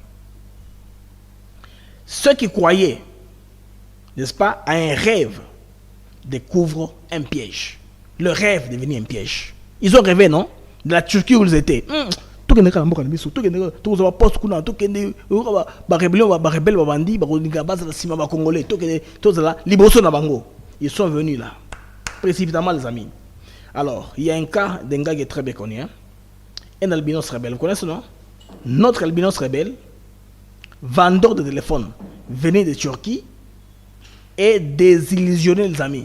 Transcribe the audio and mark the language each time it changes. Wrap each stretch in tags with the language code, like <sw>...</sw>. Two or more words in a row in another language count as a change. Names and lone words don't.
<fr>Ceux qui croyaient, n'est-ce pas, à un rêve, découvrent un piège. Le rêve devient un piège. Ils ont rêvé, non? De la Turquie où ils étaient. Tout le monde tout le poste kuna tout le ba rébellion ba rebelle ba bandi ba base</fr> <ln>la sima</ln> <fr>ba congolais tout la libération</fr> <ln>na bango.</ln> <fr>Ils sont venus là précipitamment les amis. Alors, il y a un cas d'un gars qui est très bien connu, hein? Un albinos rebelle, vous connaissez non? Notre albinos rebelle, vendeur de téléphone, venait de Turquie et désillusionné les amis.</fr>